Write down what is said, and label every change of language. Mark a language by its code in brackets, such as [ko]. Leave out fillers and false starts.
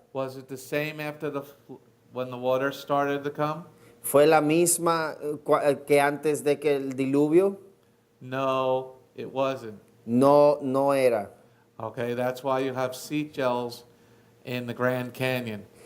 [en] Was it the same after when the water started to come? [es] Fue la misma que antes de que el diluvio. [en] No, it wasn't. [es] No era. [en] Okay, that's why you have seashells in the Grand Canyon.